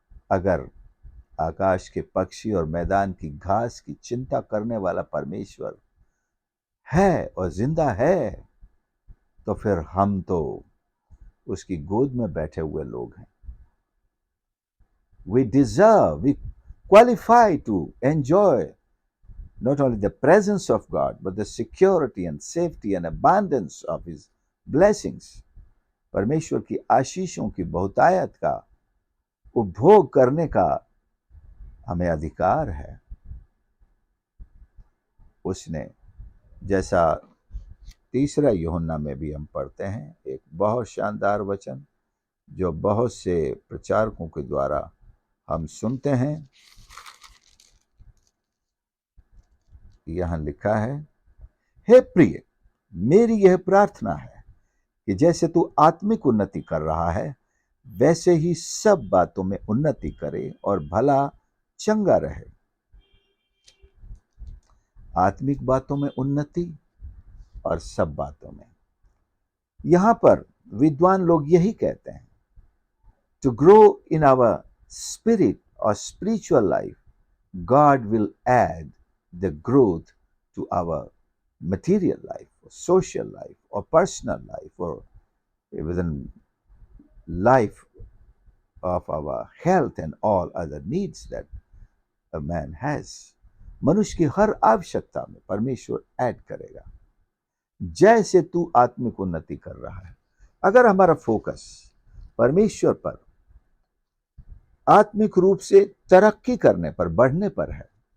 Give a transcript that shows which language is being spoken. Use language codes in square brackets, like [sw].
[hi] अगर आकाश के पक्षी और मैदान की घास की चिंता करने वाला परमेश्वर है और जिंदा है, तो फिर हम तो उसकी गोद में बैठे हुए लोग हैं। [en] We deserve, we qualify to enjoy not only the presence of God, but the security and safety and abundance of His blessings. [hi] परमेश्वर की आशीषों की बहुतायत का उपभोग करने का हमें अधिकार है। उसने, जैसा तीसरा यूहन्ना में भी हम पढ़ते हैं, एक बहुत शानदार वचन जो बहुत से प्रचारकों के द्वारा हम सुनते हैं। यहां लिखा है, हे प्रिय, मेरी यह प्रार्थना है कि जैसे तू आत्मिक उन्नति कर रहा है, वैसे ही सब बातों में उन्नति करे और भला चंगा रहे। आत्मिक बातों में उन्नति और सब बातों में। यहां पर विद्वान लोग यही कहते हैं, [en] To grow in our spirit और spiritual life, God will add the growth to our material life social life, or personal life, or even life of our health and all other needs that a man has. [hi] मनुष्य की हर आवश्यकता में परमेश्वर add करेगा जैसे तू आत्मिक उन्नति कर रहा है। अगर हमारा फोकस परमेश्वर पर, आत्मिक रूप से तरक्की करने पर, बढ़ने पर है।